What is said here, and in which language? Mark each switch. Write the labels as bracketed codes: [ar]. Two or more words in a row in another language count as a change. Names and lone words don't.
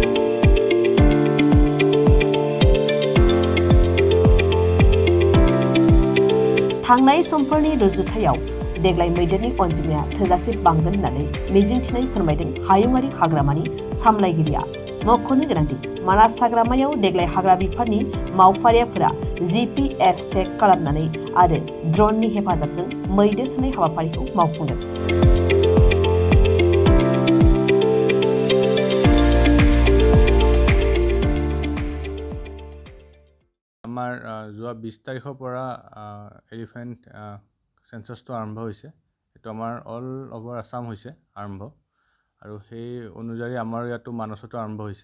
[brx] थांनाय समफोरनि रुजुथायाव देग्लाय मैदेरनि अनजिमाया थोजासे बांगोन होननानै मिजिंथिनाय फोरमायदों हायुङारि हाग्रामानि सामलायगिरिया। मख'नो गोनांदि मानास हाग्रामायाव देग्लाय हाग्रा बिफाननि मावफारियाफोरा GPS टेक खालामनानै आरो ड्रननि हेफाजाबजों मैदेर साननाय हाबाफारिखौ मावफुंदों। [as] আমাৰ যোৱা 20 তাৰিখৰ পৰা [en] elephant census [as] আৰম্ভ হৈছে। এইটো আমাৰ [en] all over Assam [as] হৈছে আৰম্ভ, আৰু সেই অনুযায়ী আমাৰ ইয়াতো মানসতো আৰম্ভ হৈছে।